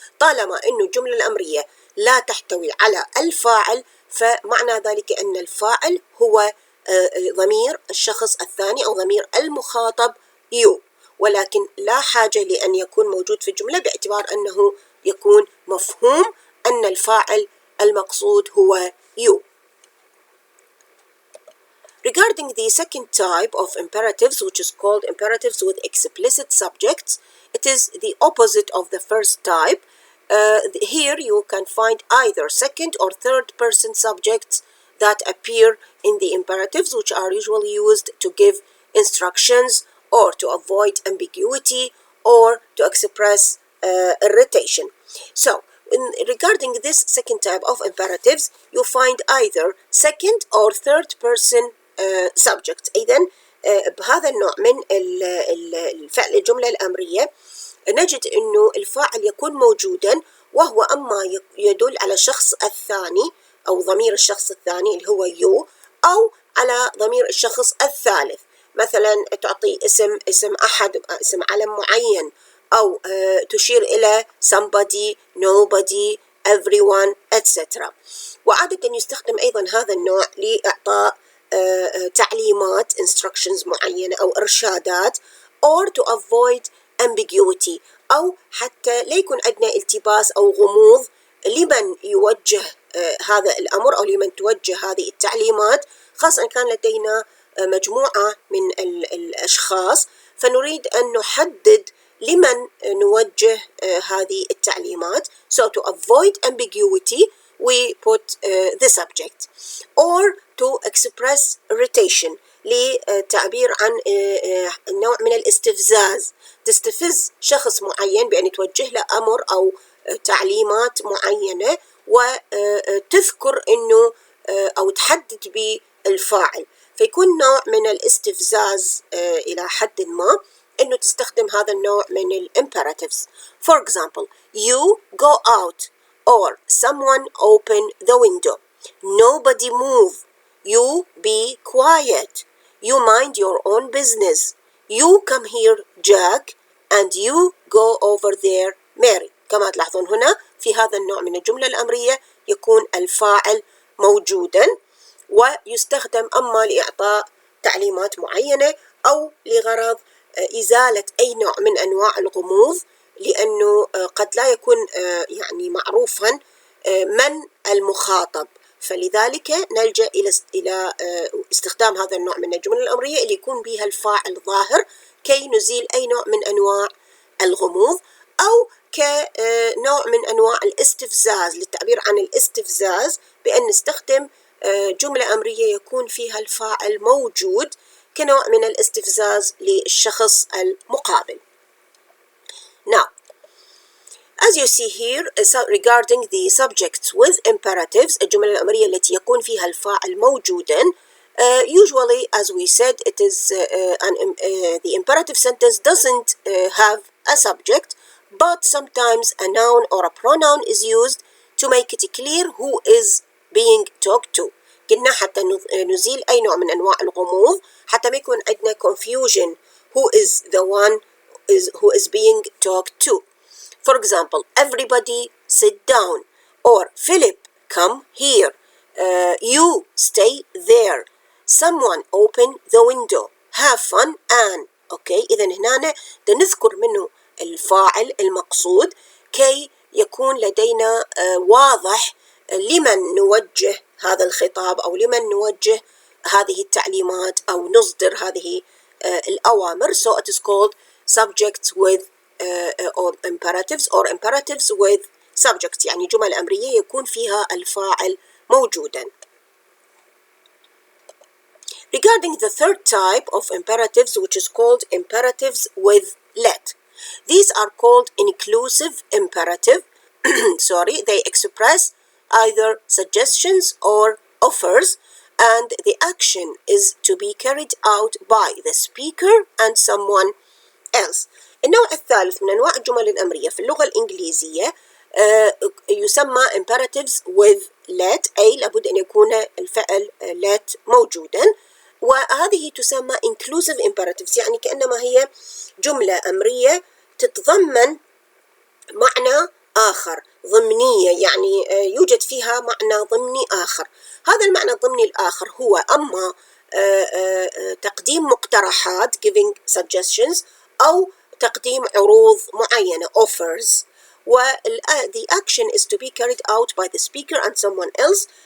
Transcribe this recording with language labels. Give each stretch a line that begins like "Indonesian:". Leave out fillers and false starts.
Arabic: طالما إنه الجملة الأمرية لا تحتوي على الفاعل فمعنى ذلك أن الفاعل هو ضمير الشخص الثاني أو ضمير المخاطب you، ولكن لا حاجة لأن يكون موجود في الجملة باعتبار أنه يكون مفهوم أن الفاعل المقصود هو you.
English: Regarding the second type of imperatives, which is called imperatives with explicit subjects, it is the opposite of the first type. Here you can find either second or third person subjects that appear in the imperatives, which are usually used to give instructions or to avoid ambiguity or to express irritation. So, regarding this second type of imperatives, you find either second or third person subject.
Arabic: إذن بهذا النوع من الفعل الجملة الأمرية نجد أنه الفاعل يكون موجودا وهو أما يدل على الشخص الثاني أو ضمير الشخص الثاني اللي هو you أو على ضمير الشخص الثالث. مثلا تعطي اسم أحد، اسم علم معين، أو تشير إلى
English: somebody, nobody, everyone, etc.
Arabic: وعادة يستخدم أيضا هذا النوع لإعطاء تعليمات instructions معينة أو إرشادات
English: or to avoid ambiguity
Arabic: أو حتى لا يكون عندنا التباس أو غموض لمن يوجه هذا الأمر أو لمن توجه هذه التعليمات، خاصة أن كان لدينا مجموعة من الأشخاص فنريد أن نحدد لمن نوجه هذه التعليمات.
English: So to avoid ambiguity we put the subject. Or to express irritation
Arabic: لتعبير عن نوع من الاستفزاز، تستفز شخص معين بأن توجه له أمر أو تعليمات معينة وتذكر أنه أو تحدد بالفاعل، فيكون نوع من الاستفزاز إلى حد ما أنه تستخدم هذا النوع من الامperatives.
English: For example, you go out or someone open the window. Nobody move. You be quiet. You mind your own business. You come here, Jack, and you go over there, Mary.
Arabic: كما تلاحظون هنا في هذا النوع من الجملة الأمرية يكون الفاعل موجودا ويستخدم أما لإعطاء تعليمات معينة أو لغرض إزالة أي نوع من أنواع الغموض، لأنه قد لا يكون يعني معروفا من المخاطب، فلذلك نلجأ إلى استخدام هذا النوع من الجمل الأمرية اللي يكون بها الفاعل ظاهر كي نزيل أي نوع من أنواع الغموض، أو كنوع من أنواع الاستفزاز، للتعبير عن الاستفزاز بأن نستخدم جملة أمرية يكون فيها الفاعل موجود كنوع من الاستفزاز للشخص المقابل.
English: Now, as you see here, regarding the subjects with imperatives,
Arabic: الجمل الأمرية التي يكون فيها الفاعل موجودا,
English: usually, as we said, it is the imperative sentence doesn't have a subject, but sometimes a noun or a pronoun is used to make it clear who is being talked to.
Arabic: قلنا حتى نزيل أي نوع من أنواع الغموض، حتى ما يكون عندنا
English: confusion who is the one who is being talked to. For example, everybody sit down, or Philip, come here. You stay there. Someone open the window. Have fun, Anne.
Arabic: Okay, إذا هنا نذكر منه الفاعل المقصود كي يكون لدينا واضح لمن نوجه هذا الخطاب أو لمن نوجه هذه التعليمات أو نصدر هذه الأوامر.
English: So it is called subjects with or imperatives with subjects،
Arabic: يعني جمل أمرية يكون فيها الفاعل موجودا.
English: Regarding the third type of imperatives, which is called imperatives with let, these are called inclusive imperative. Sorry, they express either suggestions or offers, and the action is to be carried out by the speaker and someone else.
Arabic: النوع الثالث من أنواع الجمل الأمرية في اللغة الإنجليزية يسمى
English: imperatives with let،
Arabic: أي لابد أن يكون الفعل let موجودا، وهذه تسمى inclusive imperatives، يعني كأنما هي جملة أمرية تتضمن معنى آخر، ضمنية، يعني يوجد فيها معنى ضمني آخر. هذا المعنى الضمني الآخر هو أما تقديم مقترحات
English: giving suggestions
Arabic: أو تقديم عروض معينة
English: offers، the action is to be carried out by the speaker and someone else.